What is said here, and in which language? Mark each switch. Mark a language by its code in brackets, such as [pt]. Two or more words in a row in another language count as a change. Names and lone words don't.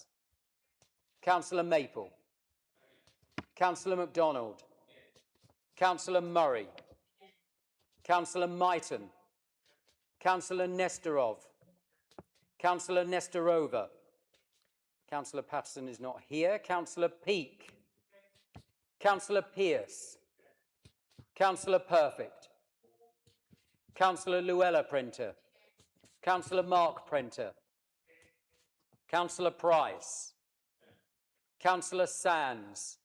[en] Councillor Maple. Councillor MacDonald. Councillor Murray. Councillor Myton. Councillor Nestorov. Councillor Nestorova. Councillor Patterson is not here. Councillor Peake. Councillor Pearce. Councillor Perfect. Councillor Luella Prenter. Councillor Mark Prenter. Councillor Price. Councillor Sands.